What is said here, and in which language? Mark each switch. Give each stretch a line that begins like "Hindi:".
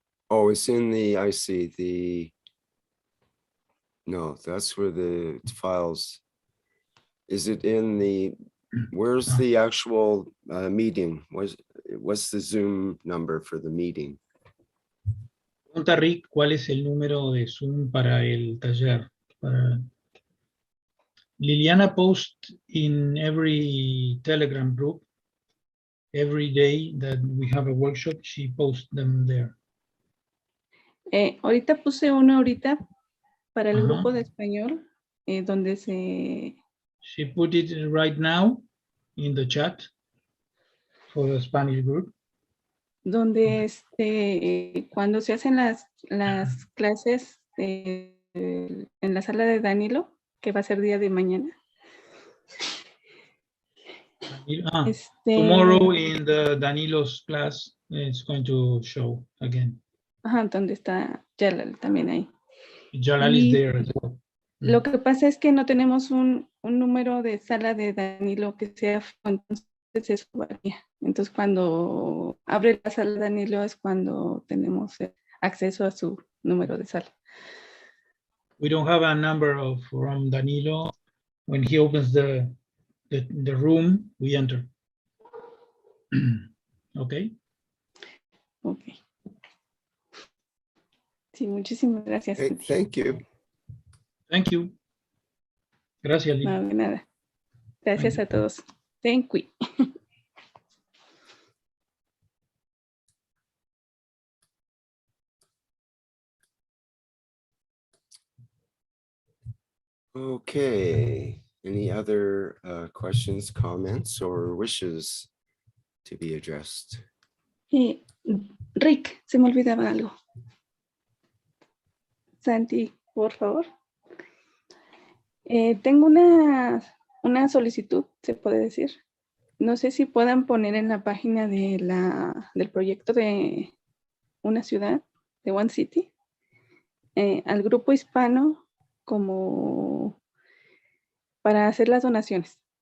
English: Oh, it's in I see the, no, that's where the files, is it in the, where's the actual meeting? What's the Zoom number for the meeting?
Spanish: Pregunta Rick, ¿cuál es el número de Zoom para el taller?
English: Liliana posts in every Telegram group, every day that we have a workshop, she posts them there.
Spanish: Ahorita puse uno para el grupo de español, donde
English: She put it right now in the chat for the Spanish group.
Spanish: Donde cuando se hacen las clases en la sala de Danilo, que va a ser día de mañana.
English: Tomorrow in the Danilo's class, it's going to show again.
Spanish: Ajá, donde está Jalal también ahí.
English: Jalal is there as well.
Spanish: Lo que pasa es que no tenemos un número de sala de Danilo que sea, entonces eso varía. Entonces cuando abre la sala de Danilo es cuando tenemos acceso a su número de sala.
English: We don't have a number from Danilo. When he opens the room, we enter. Okay. Okay.
Spanish: Sí, muchísimas gracias.
English: Hey, thank you. Thank you.
Spanish: Gracias,
English: Lili.
Spanish: No, de nada. Gracias a todos.
English: Thank you. Okay. Any other questions, comments, or wishes to be addressed?
Spanish: Rick, se me olvidaba algo. Santi, por favor. Tengo una solicitud, se puede decir. No sé si puedan poner en la página del proyecto de una ciudad, de One City, al grupo hispano como para hacer las donaciones.